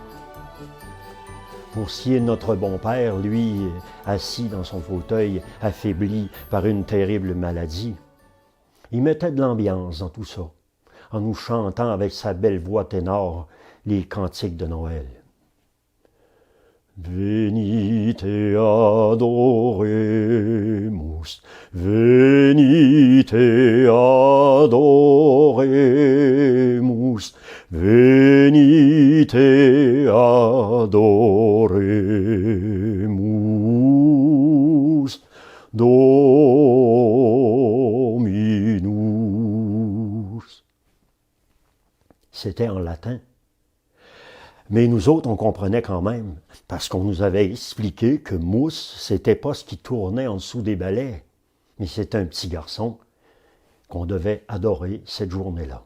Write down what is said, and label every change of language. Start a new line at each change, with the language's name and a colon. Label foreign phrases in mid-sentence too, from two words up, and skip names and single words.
French: Pour ce qui est de notre bon père, lui, assis dans son fauteuil, affaibli par une terrible maladie, il mettait de l'ambiance dans tout ça, en nous chantant avec sa belle voix ténor les cantiques de Noël.
Latin: Venite adoremus, venite adoremus, venite adoremus, Dominus.
French: C'était en latin. Mais nous autres, on comprenait quand même, parce qu'on nous avait expliqué que Mousse, c'était pas ce qui tournait en dessous des balais, mais c'était un petit garçon qu'on devait adorer cette journée-là.